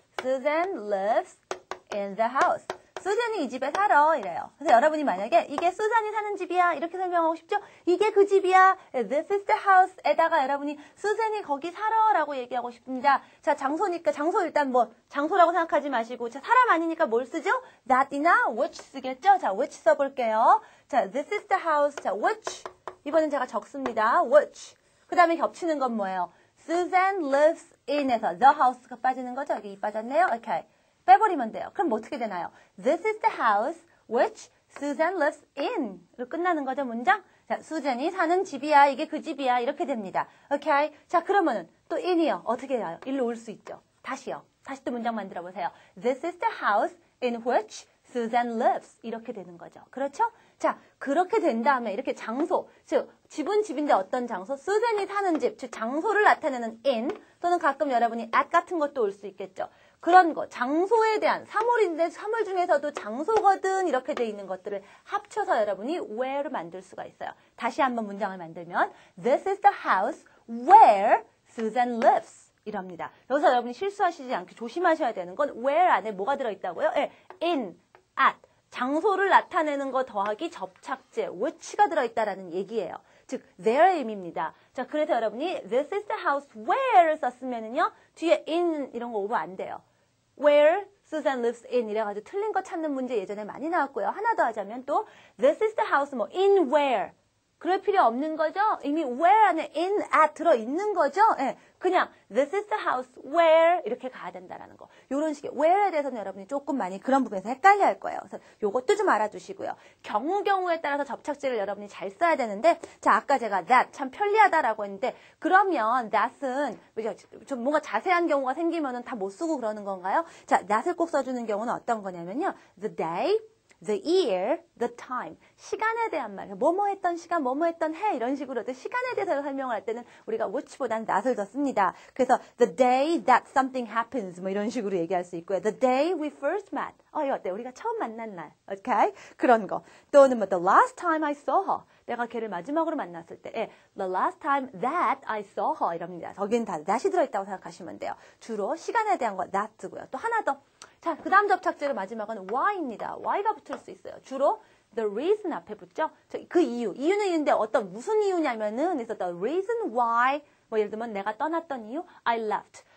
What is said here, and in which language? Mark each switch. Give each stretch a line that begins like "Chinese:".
English: Susan lives in the house.
Korean: 수잔이 이 집에 살아 이래요. 그래서 여러분이 만약에 이게 수잔이 사는 집이야 이렇게 설명하고 싶죠? 이게 그 집이야.
English: This is the house
Korean: 에다가 여러분이 수잔이 거기 살아 라고 얘기하고 싶습니다. 자, 장소니까 장소 일단 뭐 장소라고 생각하지 마시고 자, 사람 아니니까 뭘 쓰죠? that이나 which 쓰겠죠? 자, which 써볼게요.
English: 자, this is the house.
Korean: 자, which 이번엔 제가 적습니다. which 그 다음에 겹치는 건 뭐예요?
English: Susan lives in에서 the house가 빠지는 거죠?
Korean: 여기 이 빠졌네요. 오케이. 빼버리면 돼요. 그럼 뭐 어떻게 되나요?
English: This is the house which Susan lives in.
Korean: 로 끝나는 거죠, 문장? 자, 수잔이 사는 집이야. 이게 그 집이야. 이렇게 됩니다. 오케이. 자, 그러면은 또 in이요. 어떻게 해요? 일로 올 수 있죠. 다시요. 다시 또 문장 만들어 보세요.
English: This is the house in which Susan lives.
Korean: 이렇게 되는 거죠. 그렇죠? 자, 그렇게 된 다음에 이렇게 장소, 즉 집은 집인데 어떤 장소? 수잔이 사는 집, 즉 장소를 나타내는 in 또는 가끔 여러분이 at 같은 것도 올 수 있겠죠. 그런 거, 장소에 대한 사물인데 사물 중에서도 장소거든 이렇게 돼 있는 것들을 합쳐서 여러분이 where를 만들 수가 있어요. 다시 한번 문장을 만들면
English: This is the house where Susan lives.
Korean: 이럽니다. 여기서 여러분이 실수하시지 않게 조심하셔야 되는 건 where 안에 뭐가 들어있다고요? 네, in, at. 장소를 나타내는 거 더하기 접착제, which가 들어있다라는 얘기예요. 즉, there의 의미입니다. 자, 그래서 여러분이
English: This is the house where
Korean: 를 썼으면은요, 뒤에 in 이런 거 오버 안 돼요.
English: Where Susan lives in
Korean: 이래가지고 틀린 거 찾는 문제 예전에 많이 나왔고요. 하나 더 하자면 또
English: This is the house
Korean: 뭐 in where 그럴 필요 없는 거죠. 이미 where 안에 in at 들어있는 거죠. 예, 그냥
English: This is the house where
Korean: 이렇게 가야 된다라는 거. 이런 식의 where에 대해서는 여러분이 조금 많이 그런 부분에서 헷갈려 할 거예요. 그래서 요것도 좀 알아두시고요. 경우에 따라서 접착제를 여러분이 잘 써야 되는데 자, 아까 제가 that 참 편리하다라고 했는데 그러면 that은 좀 뭔가 자세한 경우가 생기면은 다 못 쓰고 그러는 건가요? 자, that을 꼭 써주는 경우는 어떤 거냐면요.
English: The day, the year, the time.
Korean: 시간에 대한 말. 뭐뭐 했던 시간, 뭐뭐 했던 해 이런 식으로 시간에 대해서 설명을 할 때는 우리가 which보다는 that을 더 씁니다. 그래서
English: the day that something happens
Korean: 뭐 이런 식으로 얘기할 수 있고요.
English: The day we first met.
Korean: 이거 어때? 우리가 처음 만난 날. Okay? 그런 거. 또는 뭐
English: the last time I saw her.
Korean: 내가 걔를 마지막으로 만났을 때
English: the last time that I saw her
Korean: 이럽니다. 거기는 다 that이 들어있다고 생각하시면 돼요. 주로 시간에 대한 거 that 쓰고요. 또 하나 더. 자, 그 다음 접착제로 마지막은 why입니다. why가 붙을 수 있어요. 주로 the reason 앞에 붙죠. 그 이유. 이유는 있는데 어떤 무슨 이유냐면은 그래서 the reason why 뭐 예를 들면 내가 떠났던 이유
English: I left.